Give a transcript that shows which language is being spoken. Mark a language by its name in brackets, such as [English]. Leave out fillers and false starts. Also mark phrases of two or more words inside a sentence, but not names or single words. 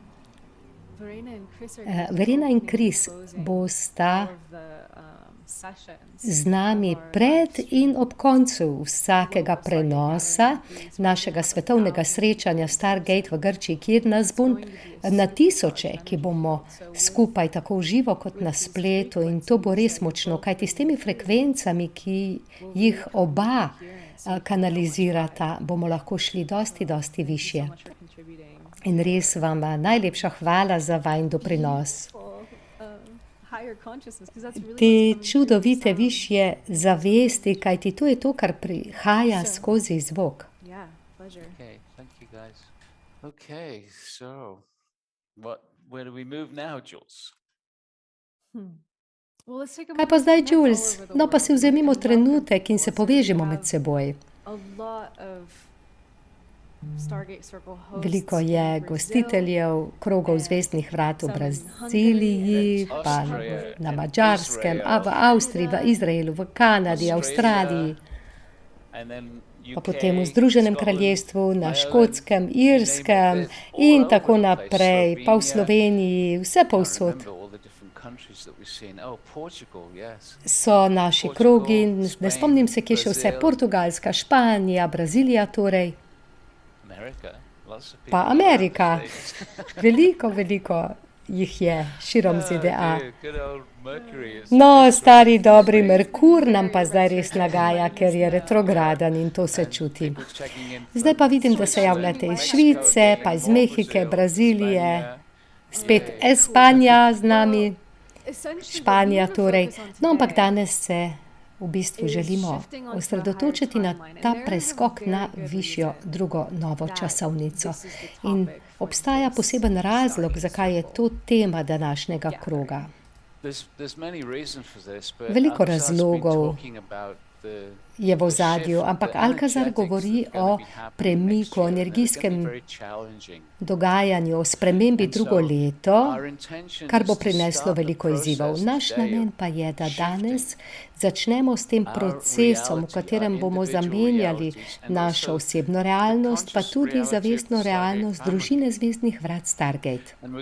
[Slovenian] Verena in Kris bosta z nami pred in ob koncu vsakega prenosa našega svetovnega srečanja Stargate v Grčiji, kjer nas bo na tisoče, ki bomo skupaj tako v živo kot na spletu in to bo res močno, kajti s temi frekvencami, ki jih oba kanalizirata, bomo lahko šli dosti višje. In res vam najlepša hvala za vajin doprinos. Te čudovite višje zavesti, kajti to je to, kar prihaja skozi zvok. [English] Yeah, pleasure. Okay, thank you guys. Okay, so where do we move now, Jules? Well, let's take a [Slovenian] Kaj pa [English] moment [Slovenian] zdaj, [English] to connect all [Slovenian] Jules? [English] over the [Slovenian] No pa [English] world [Slovenian] si vzemimo [English] and welcome [Slovenian] trenutek in se [English] people. So we [Slovenian] povežemo med [English] have [Slovenian] seboj. [English] a lot of Stargate Circle hosts [Slovenian] Veliko [English] in [Slovenian] je [English] Brazil. [Slovenian] gostiteljev krogov zvezdnih vrat v Braziliji, pa na Madžarskem, a v Avstriji, v Izraelu, v Kanadi, Avstraliji, [English] And then [Slovenian] pa [English] UK, [Slovenian] potem v Združenem [English] Scotland, [Slovenian] kraljestvu, na [English] Ireland, [Slovenian] Škotskem, Irskem in tako naprej, pa v Sloveniji, vse povsod [English] Remember all the different countries that we've seen. Oh, Portugal, yes. [Slovenian] so naši krogi. Ne spomnim se, kje še vse. [English] Brazil. [Slovenian] Portugalska, Španija, Brazilija torej, [English] America. Lots of people [Slovenian] pa [English] around the [Slovenian] Amerika. [English] States. [Slovenian] Veliko jih je širom [English] Oh, [Slovenian] ZDA. [English] dear, good old Mercury is- [Slovenian] No, [English] is [Slovenian] stari [English] really [Slovenian] dobri [English] crazy. [Slovenian] Merkur nam pa zdaj res nagaja, ker je retrograden in to se čuti. [English] People checking in [Slovenian] Zdaj pa [English] from [Slovenian] vidim, da se javljate iz Švice, pa iz Mehike, Brazilije, spet Espanija z nami, Španija torej. No, ampak danes se v bistvu želimo osredotočiti na ta preskok na višjo drugo novo časovnico. In obstaja poseben razlog, zakaj je to tema današnjega kroga. [English] There's many reasons for this, but [Slovenian] Veliko [English] Alcazar's been [Slovenian] razlogov [English] talking about the [Slovenian] je v ozadju, ampak Alcazar govori o premiku, o energijskem dogajanju, o spremembi drugo leto, kar bo prineslo veliko izzivov. Naš namen pa je, da danes začnemo s tem procesom, v katerem bomo zamenjali našo osebno realnost, pa tudi zavestno realnost družine zvezdnih vrat Stargate.